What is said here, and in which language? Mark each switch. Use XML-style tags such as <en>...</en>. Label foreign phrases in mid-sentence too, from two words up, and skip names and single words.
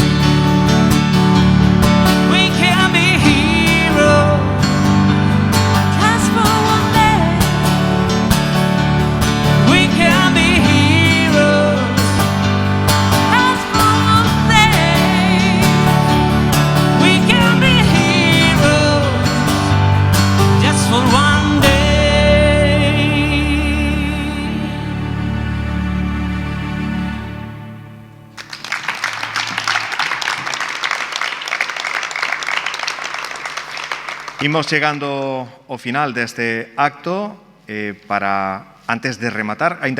<en>We can be heroes just for one day. We can be heroes just for one day. We can be heroes just for one day.</en> <gl>Imos chegando ao final deste acto antes de rematar, aínda</gl>